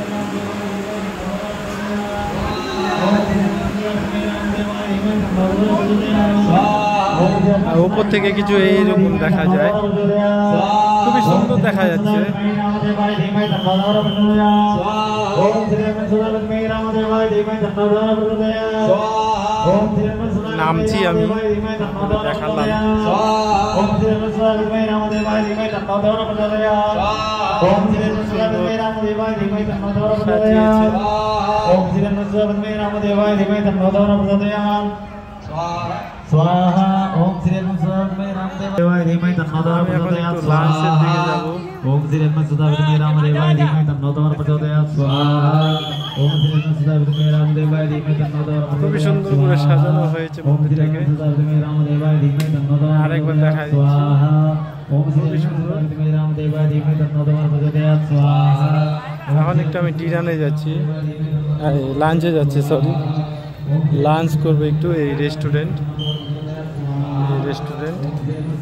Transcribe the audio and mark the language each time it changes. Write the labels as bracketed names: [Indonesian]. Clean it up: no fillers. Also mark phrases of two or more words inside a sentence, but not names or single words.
[Bangla] উপর থেকে কিছু এইরকম দেখা যায়, খুবই সুন্দর দেখা যাচ্ছে। নামছি আমি, দেখালাম। [Sanskrit] स्वाहा ओम श्री हनुमते रामदेवाय धीमहि तन्नो प्रचोदयात् स्वाहा ओम श्री हनुमते रामदेवाय धीमहि तन्नो प्रचोदयात् स्वाहा ओम श्री हनुमते रामदेवाय धीमहि तन्नो प्रचोदयात्। [Bangla] খুবই সুন্দর করে সাজানো হয়েছে মন্দিরটাকে। [Sanskrit] रामदेवाय धीमहि तन्नो [Bangla] আরেকবার দেখাই [Sanskrit] स्वाहा ओम श्री हनुमते रामदेवाय धीमहि तन्नो प्रचोदयात् स्वाहा। [Bangla] এখন একটু আমি ডিনারে যাচ্ছি, লাঞ্চে যাচ্ছি, সরি লাঞ্চ করবো একটু এই রেস্টুরেন্ট।